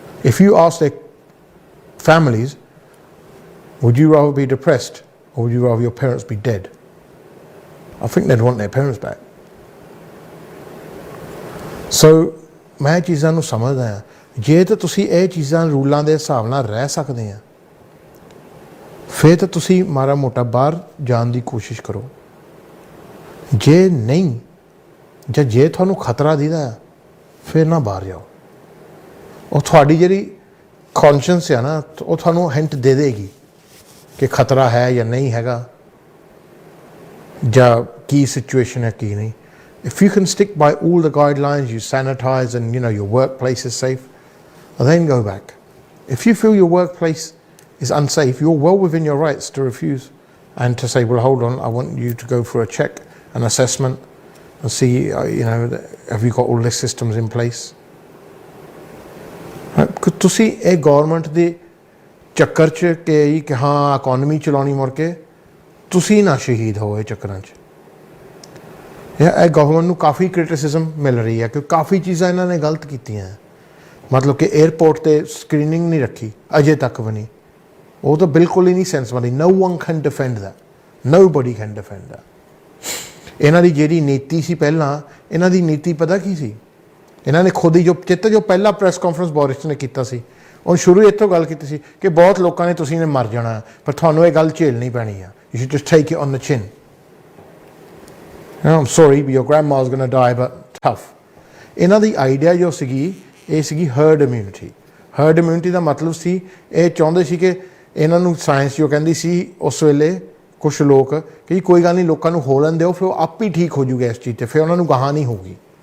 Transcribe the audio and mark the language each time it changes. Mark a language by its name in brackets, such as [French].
[English] If you ask their families, would you rather be depressed or would you rather your parents be dead? I think they'd want their parents back. [Punjabi] So ਮੈਂ ਚੀਜ਼ਾਂ ਨੂੰ ਸਮਝਦਾ ਹਾਂ। ਜੇ ਤਾਂ ਤੁਸੀਂ ਇਹ ਚੀਜ਼ਾਂ ਰੂਲਾਂ ਦੇ ਹਿਸਾਬ ਨਾਲ ਰਹਿ ਸਕਦੇ ਆ, ਫਿਰ ਤਾਂ ਤੁਸੀਂ ਮਾੜਾ ਮੋਟਾ ਬਾਹਰ ਜਾਣ ਦੀ ਕੋਸ਼ਿਸ਼ ਕਰੋ। ਜੇ ਨਹੀਂ, ਜਾਂ ਜੇ ਤੁਹਾਨੂੰ ਖਤਰਾ ਦਿਖਦਾ ਫਿਰ ਨਾ ਬਾਹਰ ਜਾਓ। ਉਹ ਤੁਹਾਡੀ ਜਿਹੜੀ ਕੌਨਸ਼ੀਅੰਸ ਆ ਨਾ, ਉਹ ਤੁਹਾਨੂੰ ਹਿੰਟ ਦੇ ਦੇਗੀ ਕਿ ਖਤਰਾ ਹੈ ਜਾਂ ਨਹੀਂ ਹੈਗਾ, ਜਾਂ ਕੀ ਸਿਚੁਏਸ਼ਨ ਹੈ ਕੀ ਨਹੀਂ। [English] If you can stick by all the guidelines, you sanitize and your workplace is safe, then go back. If you feel your workplace is unsafe, you're well within your rights to refuse and to say, well, hold on, I want you to go for a check, an assessment, and see, have you got all the systems in place? [Punjabi] ਤੁਸੀਂ ਇਹ government ਦੇ ਚੱਕਰ 'ਚ ਕਿ ਹਾਂ economy ਚਲਾਉਣੀ ਮੁੜ ਕੇ, ਤੁਸੀਂ ਨਾ ਸ਼ਹੀਦ ਹੋ ਇਹ ਚੱਕਰਾਂ 'ਚ। ਇਹ ਗਵਰਨਮੈਂਟ ਨੂੰ ਕਾਫੀ ਕ੍ਰਿਟਿਸਿਜ਼ਮ ਮਿਲ ਰਹੀ ਹੈ ਕਿ ਕਾਫੀ ਚੀਜ਼ਾਂ ਇਹਨਾਂ ਨੇ ਗਲਤ ਕੀਤੀਆਂ। ਮਤਲਬ ਕਿ ਏਅਰਪੋਰਟ 'ਤੇ ਸਕਰੀਨਿੰਗ ਨਹੀਂ ਰੱਖੀ ਅਜੇ ਤੱਕ ਵੀ ਨਹੀਂ, ਉਹ ਤਾਂ ਬਿਲਕੁਲ ਹੀ ਨਹੀਂ ਸੈਂਸ ਬਣਦੀ। [English] No one can defend that, nobody can defend that. [Punjabi] ਇਹਨਾਂ ਦੀ ਜਿਹੜੀ ਨੀਤੀ ਸੀ ਪਹਿਲਾਂ, ਇਹਨਾਂ ਦੀ ਨੀਤੀ ਪਤਾ ਕੀ ਸੀ? ਇਹਨਾਂ ਨੇ ਖੁਦ ਹੀ ਜੋ ਪਹਿਲਾ ਪ੍ਰੈਸ ਕਾਨਫਰੰਸ ਬੋਰਿਸ ਨੇ ਕੀਤਾ ਸੀ, ਉਹ ਸ਼ੁਰੂ ਇੱਥੋਂ ਗੱਲ ਕੀਤੀ ਸੀ ਕਿ ਬਹੁਤ ਲੋਕਾਂ ਨੇ ਤੁਸੀਂ ਨੇ ਮਰ ਜਾਣਾ, ਪਰ ਤੁਹਾਨੂੰ ਇਹ ਗੱਲ ਝੇਲਣੀ ਪੈਣੀ ਆ। [English] You should just take it on the chin. I'm sorry, but your grandma's going to die, but tough. [Punjabi] ਇਹਨਾਂ ਦੀ ਆਈਡੀਆ ਜੋ ਸੀਗੀ, ਇਹ ਸੀਗੀ ਹਰਡ ਇਮਿਊਨਿਟੀ। ਹਰਡ ਇਮਿਊਨਿਟੀ ਦਾ ਮਤਲਬ ਸੀ, ਇਹ ਚਾਹੁੰਦੇ ਸੀ ਕਿ ਇਹਨਾਂ ਨੂੰ ਸਾਇੰਸ ਜੋ ਕਹਿੰਦੀ ਸੀ ਉਸ ਵੇਲੇ ਕੁਛ ਲੋਕ ਕਿ ਕੋਈ ਗੱਲ ਨਹੀਂ, ਲੋਕਾਂ ਨੂੰ ਹੋ ਲੈਣ ਦਿਓ, ਫਿਰ ਉਹ ਆਪ ਹੀ ਠੀਕ ਹੋ ਜੂਗਾ ਇਸ ਚੀਜ਼ 'ਤੇ, ਫਿਰ ਉਹਨਾਂ ਨੂੰ ਗਾਹਾਂ ਨਹੀਂ ਹੋਊਗੀ।